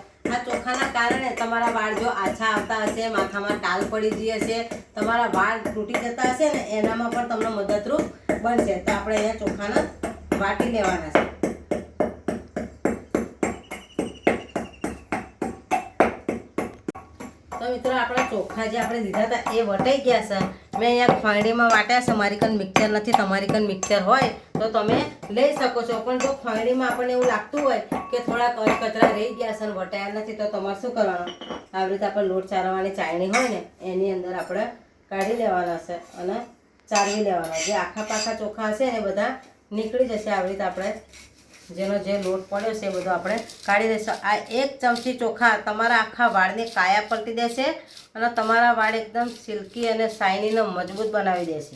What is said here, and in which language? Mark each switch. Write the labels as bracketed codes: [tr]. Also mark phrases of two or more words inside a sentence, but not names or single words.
[gu] આ ચોખાના કારણે તમારા વાળ જો આછા આવતા હશે, માથામાં ટાલ પડી ગઈ હશે, તમારા વાળ તૂટી જતા હશે ને એનામાં પણ તમને મદદરૂપ બનશે। તો આપણે અહીંયા ચોખાને વાટી લેવાના છે। તો મિત્રો અપના ચોખા જે આપણે લીધા થા એ વટાઈ ગયા છે। મેં અહીંયા ખાંડીમાં વાટ્યા છે, મારી કન મિક્સર નથી, તમારી કન મિક્સર હોય તો તમે લઈ શકો છો। પણ જો ખાંડીમાં આપણે એવું લાગતું હોય કે થોડા કચરા રહી ગયા છે, વટાયા નથી, તો તમારે શું કરવાનું, આવી રીતે આપણે લોટ ચારવાની ચાળણી હોય ને એની અંદર આપણે કાઢી લેવાના છે અને ચાળવી લેવાના। જે આખા પાખા ચોખા હશે ને બધા નીકળી જશે। આવી રીતે આપણે જેનો જે લોટ પડ્યો છે એ બધો આપણે કાઢી દઈશું। આ 1 ચમચી ચોખા તમારા આખા વાળની કાયા પલટી દેશે અને તમારા વાળ એકદમ સિલ્કી અને શાઇની ને મજબૂત બનાવી દેશે।